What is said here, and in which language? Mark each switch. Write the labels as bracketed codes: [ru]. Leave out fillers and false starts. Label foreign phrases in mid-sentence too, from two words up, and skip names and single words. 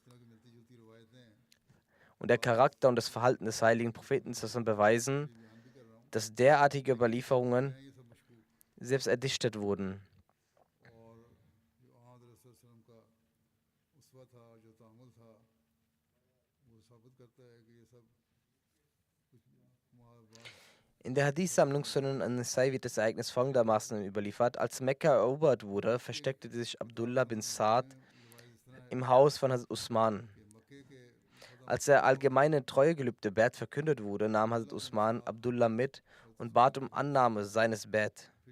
[de] Und der Charakter und das Verhalten des heiligen Propheten beweisen, dass derartige Überlieferungen selbst erdichtet wurden. In der Hadith-Sammlung Sunan an-Nasai wird das Ereignis folgendermaßen überliefert: Als Mekka erobert wurde, versteckte sich Abdullah bin Sa'd im Haus von Hazrat Usman. Als der allgemeine Treuegelübde Bett verkündet wurde, nahm Hazrat Usman Abdullah mit und bat um Annahme seines Bett.